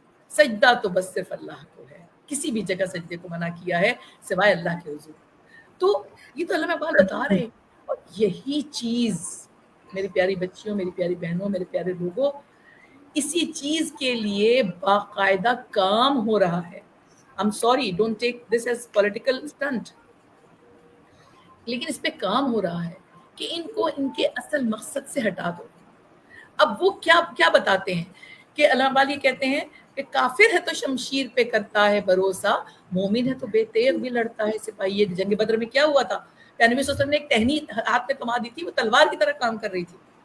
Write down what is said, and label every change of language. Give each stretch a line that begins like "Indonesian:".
Urdu: سجدہ تو بس صرف اللہ کو ہے, کسی بھی جگہ سجدے کو منع کیا ہے سوائے اللہ کے حضور. تو یہ تو علامہ اقبال بتا رہے ہیں, اور یہی چیز میری پیاری بچیوں, میری پیاری بہنوں, میرے پیارے لوگوں, اسی چیز کے لیے باقاعدہ کام ہو رہا ہے.
English: I'm sorry, don't take this as political stunt.
Urdu: لیکن اس پہ کام ہو رہا ہے کہ ان کو ان کے اصل مقصد سے ہٹا دو. اب وہ کیا بتاتے ہیں کہ علامہ اقبال یہ کہتے ہیں کہ کافر ہے تو شمشیر پہ کرتا ہے بھروسہ, مومن ہے تو بے تیغ بھی لڑتا ہے سپاہی. یہ جنگ بدر میں کیا ہوا تھا؟ کہ نبی صلی اللہ علیہ وسلم نے ایک ٹہنی ہاتھ میں کما دی تھی, وہ تلوار کی طرح کام کر رہی تھی.